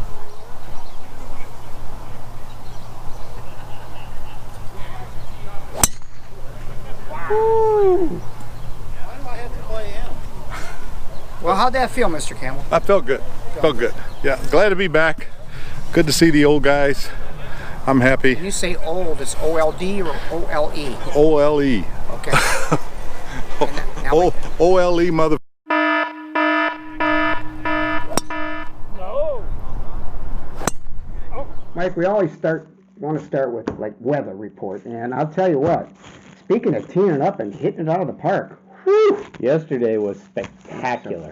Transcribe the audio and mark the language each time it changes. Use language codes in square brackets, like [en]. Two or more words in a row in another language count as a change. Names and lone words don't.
[en] Woo. Why do I have to play him? Well, how'd that feel, Mr. Campbell? I felt good. Felt good. Yeah, glad to be back. Good to see the old guys. I'm happy. When you say old, it's O-L-D or O-L-E? O-L-E. Okay. O-L-E, mother. No. Oh. Mike, we always want to start with like weather report, and I'll tell you what. Speaking of teeing it up and hitting it out of the park, whew, yesterday was spectacular.